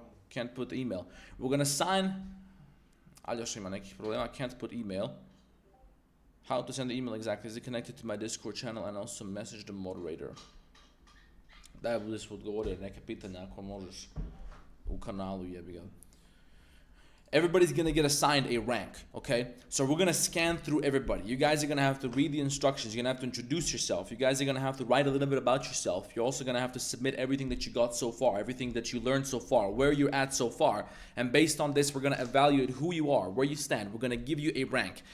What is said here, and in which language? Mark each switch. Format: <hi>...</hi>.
<en>Can't put email. We're gonna assign, I can't put email. How to send the email exactly? Is it connected to my Discord channel and also message the moderator?</en> <sr>Da budeš odgovorio neke pitanja ako možeš u kanalu, jebi ga.</sr> <en>Everybody's gonna get assigned a rank, okay? So we're gonna scan through everybody. You guys are gonna have to read the instructions. You're gonna have to introduce yourself. You guys are gonna have to write a little bit about yourself. You're also gonna have to submit everything that you got so far, everything that you learned so far, where you're at so far. And based on this, we're gonna evaluate who you are, where you stand. We're gonna give you a rank.</en>